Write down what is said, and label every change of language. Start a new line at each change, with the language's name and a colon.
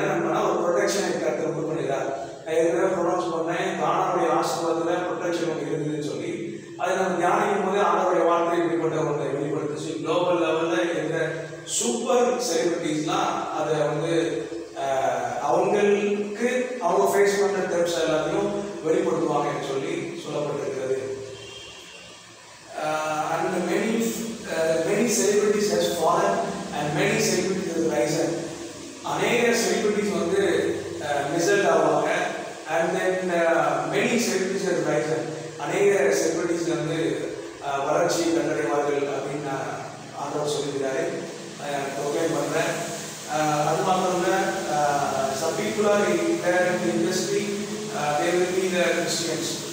Tamil: என்ன நன்மைனா, ஒரு ப்ரொடெக்ஷனை கர்த்தர் உண்டு பண்ணுகிறார். நான் ஏற்கனவே ப்ரொனவுன்ஸ் பண்ணேன், கானாவுடைய ஆசீர்வாதத்தில் ப்ரொடெக்ஷன் ஒன்று இருக்குதுன்னு சொல்லி அதை நம்ம தியானிக்கும் போது ஆண்டவருடைய வார்த்தை இப்படிப்பட்ட ஒன்றை வெளிப்படுத்துச்சு. குளோபல் லெவலில் இருக்கிற சூப்பர் செலிபிரிட்டிஸ்லாம் அதை வந்து அவங்களுக்கு அவங்க ஃபேஸ் பண்ணுற தெப்ஸ் எல்லாத்தையும் வெளிப்படுத்துவாங்கன்னு சொல்லி சொல்லப்பட்டிருக்கிறது.
English: And many celebrities has fallen and many celebrities has risen.
Tamil: அநேக செலிபிரிட்டிஸ் வந்து மிசல்ட் ஆவாங்க.
English: and then many celebrities has risen.
Tamil: அநேக செலிபிரிட்டிஸ் வந்து வளர்ச்சி கண்டடைவார்கள் அப்படின்னு ஆண்டவர் சொல்லியிருக்காரு. ப்ரொக்ளைம் பண்ணுறேன். அது மாத்திரம் இல்லை,
English: some people are there in the industry, they will be the Christians.